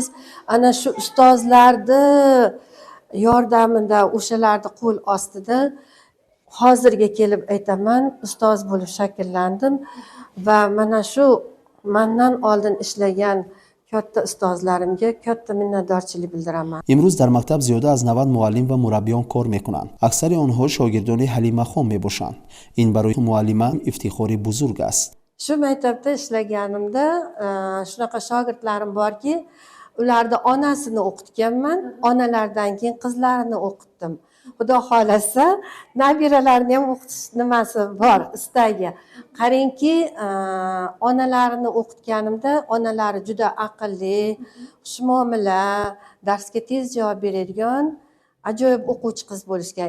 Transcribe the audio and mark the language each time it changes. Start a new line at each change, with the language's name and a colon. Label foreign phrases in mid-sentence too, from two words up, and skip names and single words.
Uzbek: Ana shu ustozlarni yordamida, o'shalarni qo'l ostida hozirga kelib aytaman, ustoz bo'lib shakllandim va mana shu mendan oldin ishlagan katta ustozlarimga katta minnatdorchilik bildiraman.
Persian: امروز در مکتب زیاده از 90 معلم و مربیان کار میکنند. اکثر آنها شاگردان حلیمه خان میباشند. این برای معلمان افتخار بزرگ است.
Uzbek: Shu maktabda ishlaganimda shunaqa shogirdlarim borki, ularni onasini o'qitganman, onalaridan keyin qizlarini o'qitdim. Xudo xolasa, nabiralarni ham o'qitish nimasi bor, istagi. Qarangki, onalarini o'qitganimda onalari juda aqlli, xushmuomala, darsga tez javob beradigan ajoyib o'quvchi qiz bo'lishgan.